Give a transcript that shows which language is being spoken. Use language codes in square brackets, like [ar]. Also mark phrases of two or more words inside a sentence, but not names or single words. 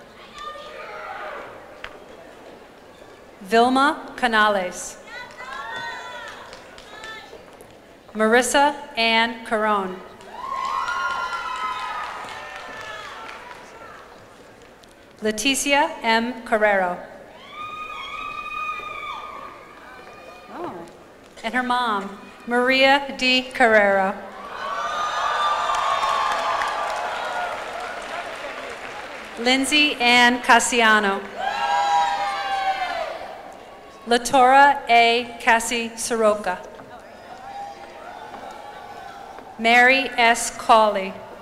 [en] Vilma Canales. Marissa Ann Caron. Leticia M. Carrero. Oh, and her mom, Maria D. Carrero. Lindsay Ann Cassiano. Latora A. Cassie Soroka. Mary S. Cawley.